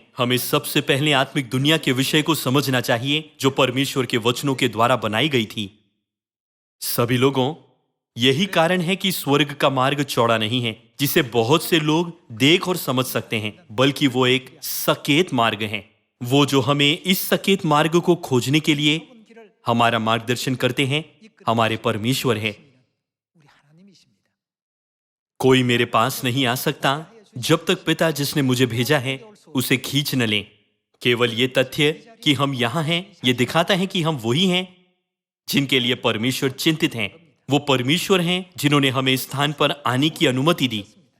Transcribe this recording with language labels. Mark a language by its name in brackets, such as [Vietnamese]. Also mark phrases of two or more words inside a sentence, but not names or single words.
[Hindi] हमें सबसे पहले आत्मिक दुनिया के विषय को समझना चाहिए जो परमेश्वर के वचनों के द्वारा बनाई गई थी। सभी लोगों, यही कारण है कि स्वर्ग का मार्ग चौड़ा नहीं है जिसे बहुत से लोग देख और समझ सकते हैं, बल्कि वो एक सकेत मार्ग है। वो जो हमें इस सकेत मार्ग को खोजने के लिए [Korean] 좁은 길을 [Hindi] हमारा मार्गदर्शन करते हैं हमारे परमेश्वर है। [Korean] 우리 하나님이십니다. [Hindi] कोई मेरे पास नहीं आ सकता जब तक पिता जिसने मुझे भेजा है उसे खींच न ले। केवल ये तथ्य कि हम यहाँ हैं ये दिखाता है कि हम वही हैं जिनके लिए परमेश्वर चिंतित हैं। वो परमेश्वर हैं जिन्होंने हमें इस स्थान पर आने की अनुमति दी।